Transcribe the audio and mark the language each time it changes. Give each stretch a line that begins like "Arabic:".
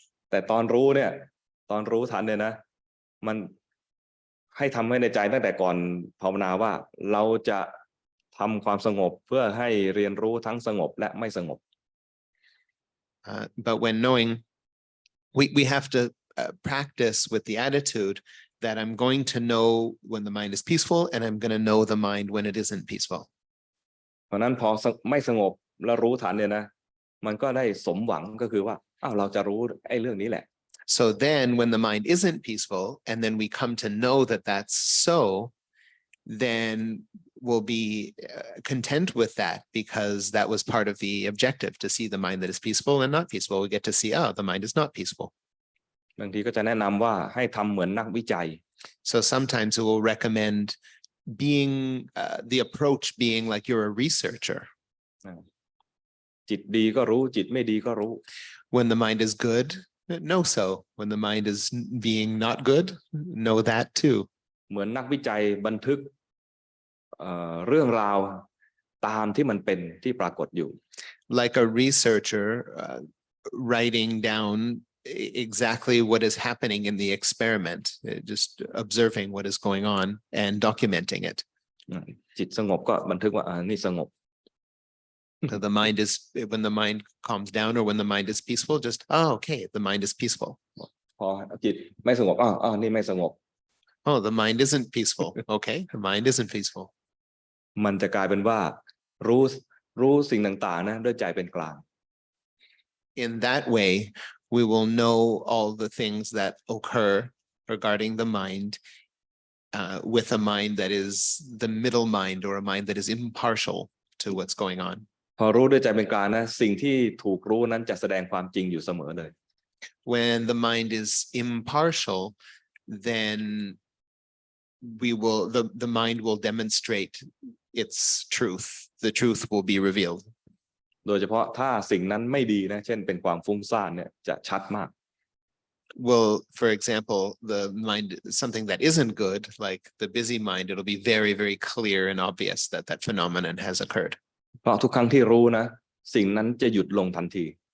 Thai: แต่ตอนรู้เนี่ยตอนรู้ทันเนี่ยนะมันให้ทำให้ในใจตั้งแต่ก่อนภาวนาว่าเราจะทำความสงบเพื่อให้เรียนรู้ทั้งสงบและไม่สงบ
English: But when knowing, we have to practice with the attitude that I'm going to know when the mind is peaceful, and I'm going to know the mind when it isn't peaceful.
Thai: เพราะนั้นพอไม่สงบแล้วรู้ทันเนี่ยนะมันก็ได้สมหวังก็คือว่าเราจะรู้ไอ้เรื่องนี้แหละ
English: So then when the mind isn't peaceful, and then we come to know that that's so, then we'll be content with that, because that was part of the objective, to see the mind that is peaceful and not peaceful. We get to see, the mind is not peaceful.
Thai: บางทีก็จะแนะนำว่าให้ทำเหมือนนักวิจัย
English: So sometimes we will recommend being the approach being like you're a researcher.
Thai: จิตดีก็รู้จิตไม่ดีก็รู้
English: When the mind is good, know so. When the mind is being not good, know that too.
Thai: เหมือนนักวิจัยบันทึกเรื่องราวตามที่มันเป็นที่ปรากฏอยู่
English: Like a researcher writing down exactly what is happening in the experiment, just observing what is going on and documenting it.
Thai: จิตสงบก็บันทึกว่านี่สงบ
English: So when the mind calms down, or when the mind is peaceful, just, okay, the mind is peaceful.
Thai: พอจิตไม่สงบนี่ไม่สงบ
English: Oh, the mind isn't peaceful. Okay, the mind isn't peaceful.
Thai: มันจะกลายเป็นว่ารู้สิ่งต่างๆนะด้วยใจเป็นกลาง
English: In that way, we will know all the things that occur regarding the mind with a mind that is the middle mind or a mind that is impartial to what's going on.
Thai: พอรู้ด้วยใจเป็นกลางนะสิ่งที่ถูกรู้นั้นจะแสดงความจริงอยู่เสมอเลย
English: When the mind is impartial, then the mind will demonstrate its truth. The truth will be revealed.
Thai: โดยเฉพาะถ้าสิ่งนั้นไม่ดีนะเช่นเป็นความฟุ้งซ่านเนี่ยจะชัดมาก
English: Well, for example, the mind, something that isn't good, like the busy mind, it'll be very, very clear and obvious that that phenomenon has occurred.
Thai: เพราะทุกครั้งที่รู้นะสิ่งนั้นจะหยุดลงทันที